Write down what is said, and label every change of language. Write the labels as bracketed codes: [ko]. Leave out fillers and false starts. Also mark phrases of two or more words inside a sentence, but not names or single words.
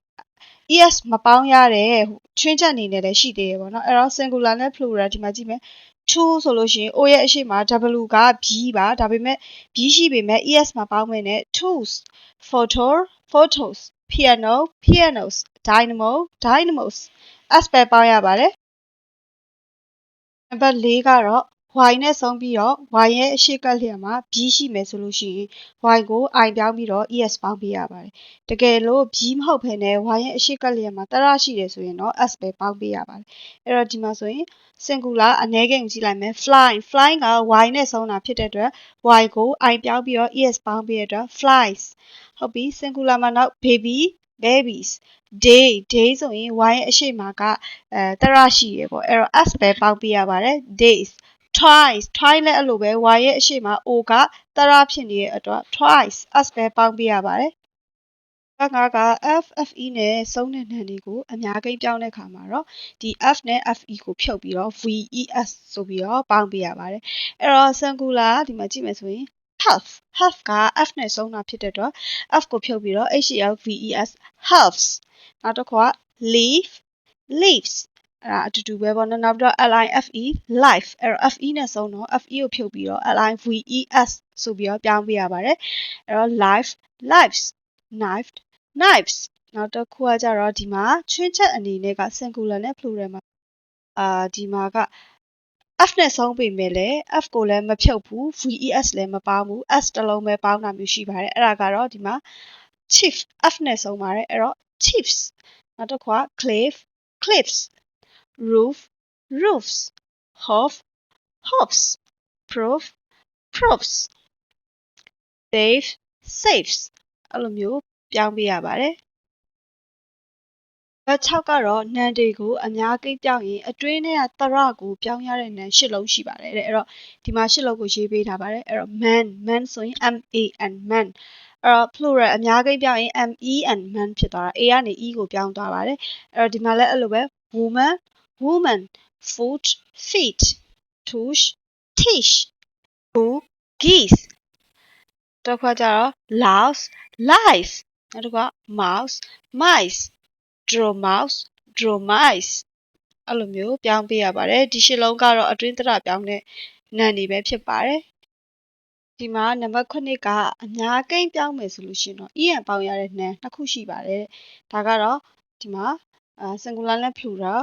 [my] es မပေါင်းရတဲ့ချွင်းချက်အနေနဲ့လည်းရှိသေးတယ်ပေါ့နော်အဲ့တော့ singular နဲ့ plural ဒီမှာကြည့်မယ် to ဆိုလို့ရှိရင် o ရဲ့အရှေ့မှာ w က b ပါဒါပေမဲ့ b ရှိပေမဲ့ es မပေါင်းဘဲနဲ့ [en] tools photo photos piano pianos dynamo dynamos [my] s ပဲပေါင်းရပါတယ်နံပါတ်4ကတော့ y နဲ့ဆုံးပြီးတော့ y ရဲ့အရှိကလျက်မှာ b ရှိမယ်ဆိုလို့ရှိရင် y ကို i ပြောင်းပြီးတော့ es ပေါင်းပေးရ ပါတယ်တကယ်လို့ b မဟုတ်ဘဲနဲ့ y ရဲ့အရှိကလျက်မှာတရရှိတယ်ဆိုရင်တော့ s ပဲပေါင်းပေးရပါတယ်အဲ့တော့ဒီမှာဆိုရင် singular အနည်းကိန်းကိုကြည့်လိုက်မယ် [en] fly fly [my] က y နဲ့ဆုံးတာဖြစ်တဲ့အတွက် y ကို i ပြောင်းပြီးတော့ es ပေါင်းပေးရတဲ့အတွက် flies ဟုတ်ပြီ singular မှာနောက် [en] baby babies day day [my] ဆိုရင် y ရဲ့အရှိမှာကတရရှိရပေါ့အဲ့တော့ s ပဲပေါင်းပေးရပါတယ် [en] days twice twice [my] လည်းအဲ့လိုပဲ y ရဲ့အရှိမှာ o ကတရဖြစ်နေတဲ့အတွက် twice s ပဲပေါင်းပေးရပါတယ်ငါက [en] f fe [my] နဲ့ဆုံးတဲ့နံတွေကို အများကိန်းပြောင်းတဲ့အခါမှာတော့ဒီ f နဲ့ fe ကိုဖြုတ်ပြီးတော့ ves ဆိုပြီးတော့ပေါင်းပေးရပါတယ်အဲ့တော့ singular ဒီမှာကြည့်မယ်ဆိုရင် [en] half half [my] က f နဲ့ဆုံးတာ ဖြစ်တဲ့အတွက် f ကိုဖြုတ်ပြီးတော့ [en] helves halves [my] နောက်တစ်ခုက [en] leaf leaves [my] အဲ့ဒါအတူတူပဲပေါ့နော်နောက်ပြီးတော့ [en] life life [my] အဲ့တော့ fe နဲ့ဆုံးတော့ fe ကိုဖြုတ်ပြီးတော့ lives ဆိုပြီးတော့ပြောင်းပေးရပါတယ်အဲ့တော့ [en] life lives knife knives [my] နောက်တစ်ခုက ကြတော့ဒီမှာချွင်းချက်အနေနဲ့က singular နဲ့ plural မှာဒီမှာက f နဲ့ဆုံးပေမဲ့လည်း f ကိုလည်းမဖြုတ်ဘူး ves လည်းမပေါင်းဘူး s တစ်လုံးပဲပေါင်းတာမျိုးရှိပါတယ်အဲ့ဒါကတော့ဒီမှာ chief f နဲ့ဆုံးပါတယ်အဲ့တော့ chiefs နောက်တစ်ခုက [en] cliff cliffs roof roofs hoof hoofs proof proofs safe safes [my] အဲ့လိုမျိုးပြောင်းပေးရပါတယ် 6ကတော့နံတွေကိုအများကိန်းပြောင်းရင်အတွင်းထဲကတရကို ပြောင်းရတဲ့နံ8လုံးရှိပါတယ်တဲ့အဲ့တော့ဒီမှာ8လုံးကိုရေးပေးထားပါတယ်အဲ့တော့ man ဆိုရင် man အဲ့တော့ plural အများကိန်းပြောင်းရင် man ဖြစ်သွားတာ a ကနေ e ကိုပြောင်းသွားပါတယ်အဲ့တော့ဒီမှာလည်းအဲ့လိုပဲ [en] woman foot feet tush tish goose geese [my] တစ်ခါကျတော့ louse lice နောက်တစ်ခါ [en] mouse mice dormouse dromice [my] အဲ့လိုမျိုးပြောင်းပေးရပါတယ်ဒီရှစ်လုံးကတော့အတွင်းတရပြောင်းတဲ့နာမ်တွေပဲဖြစ်ပါတယ်ဒီမှာနံပါတ်9ကအများကိန်းပြောင်းမယ်ဆိုလို့ရှိရင်တော့ en ပေါင်းရတဲ့နာမ်နှစ်ခုရှိပါတယ်ဒါကတော့ဒီမှာsingular နဲ့ plural